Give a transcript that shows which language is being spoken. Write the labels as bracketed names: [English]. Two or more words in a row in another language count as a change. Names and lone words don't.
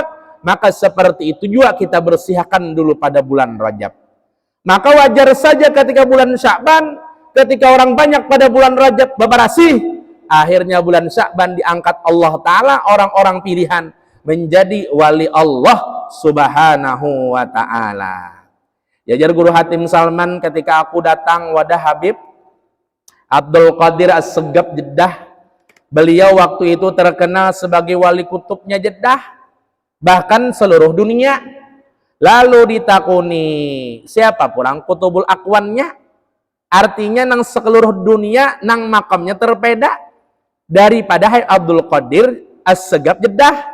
[Indonesian] Maka seperti itu juga kita bersihkan dulu pada bulan Rajab. Maka wajar saja ketika bulan Sya'ban, ketika orang banyak pada bulan Rajab bebersih, akhirnya bulan Sya'ban diangkat Allah Ta'ala orang-orang pilihan menjadi wali Allah Subhanahu wa Ta'ala. [Banjar] Jajar Guru Hatim Salman ketika aku datang wadah Habib Abdul Qadir As-Segaf Jeddah, beliau waktu itu terkenal sebagai wali kutubnya Jeddah, bahkan seluruh dunia. Lalu ditakuni siapa purang kutubul akwannya, artinya nang seluruh dunia nang makamnya terpeda daripada Habib Abdul Qadir As-Segaf Jeddah.